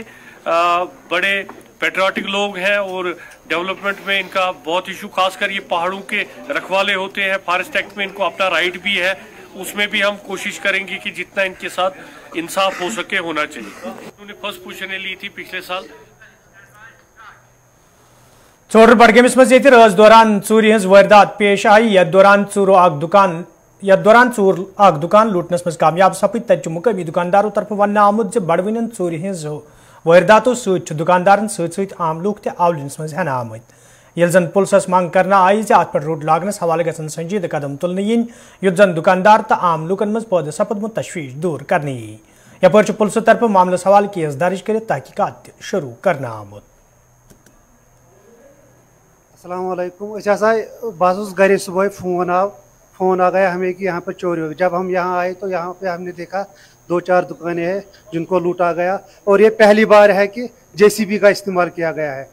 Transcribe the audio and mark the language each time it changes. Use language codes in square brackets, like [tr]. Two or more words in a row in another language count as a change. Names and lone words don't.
[hi] बड़े पेट्रियाटिक लोग हैं और डेवलपमेंट में इनका बहुत इशू, खासकर ये पहाड़ों के रखवाले होते हैं, [en] फॉरेस्ट एक्ट [hi] में इनको अपना राइट भी है, उसमें भी हम कोशिश करेंगे कि जितना इनके साथ इंसाफ हो सके होना चाहिए। उन्होंने [en] फर्स्ट पोजीशन [hi] ली थी पिछले साल। [ks] चोर बडगेमिस मज रज दौरान चूरी हज वारदात पेश आई। यथ दौरान चूर अख दुकान लूटनस मज कामयाब सपद। तत मुकामी दुकानदारों तरफ वन आमुद ज बड़वन चूर हज वारदातों सत दुकानदारन सत आम लूक आवलिनस मज हन आमत। यल जन पुलिस मांग करना आई ज अत पे रोड लागनस हवाले गसन संजीदा कदम तुलन इन युत जन दुकानदार तो आम लूकन मज पौधे सपदमुत तशवीश दूर करनी। यपर पुलिस तरफ मामले हवाले केस दर्ज कर तहकीकात शुरू करना आमुद। [ar] السلام عليكم. [hi] बस घर सुबह फोन आ गया हमें कि यहाँ पर चोरी हो गई। जब हम यहाँ आए तो यहाँ पे हमने देखा 2-4 दुकानें हैं जिनको लूटा गया, और ये पहली बार है कि जेसीबी का इस्तेमाल किया गया है।